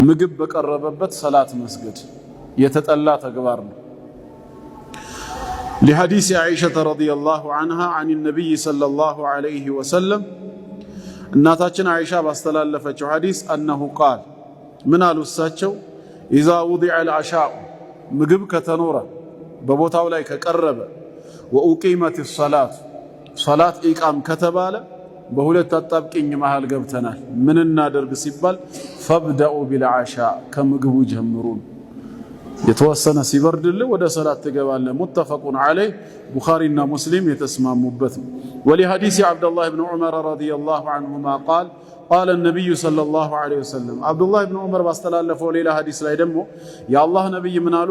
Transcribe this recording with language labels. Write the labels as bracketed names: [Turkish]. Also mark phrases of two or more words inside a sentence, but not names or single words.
[Amharic] ምግብ በቀረበበት ሰላት መስገድ የተጠላ ተግባር ነው። [Arabic] لحديث عائشة رضي الله عنها عن النبي صلى الله عليه وسلم [Amharic] እናታችን አይሻ ባስተላለፈችው ሐዲስ [Arabic] أنه قال [Amharic] ምን አሉ እሳቸው [Arabic] إذا وضع العشاء [Amharic] ምግብ ከተኖረ በቦታው ላይ ከቀረበ [Arabic] وأقيمت الصلاة صلاة إقام [Amharic] ከተባለ በሁለት አጣብቂኝ መሃል ገብተናል። ምን እናደርግ ሲባል [Arabic] فابدأوا بالعشاء [Amharic] ከምግቡ ጀምሩን የተወሰነ ሲበርድልህ ወደ ሰላት ትገባለህ። [Arabic] متفق عليه [Amharic] ቡኻሪና ሙስሊም የተስማሙበት ነው። [Arabic] ولحديث عبد الله ابن عمر رضي الله عنهما قال قال النبي صلى الله عليه وسلم [Amharic] አብዱላህ ኢብኑ ዑመር ባስተላለፈው ሌላ ሐዲስ ላይ ደግሞ የአላህ ነብይ ምን አሉ?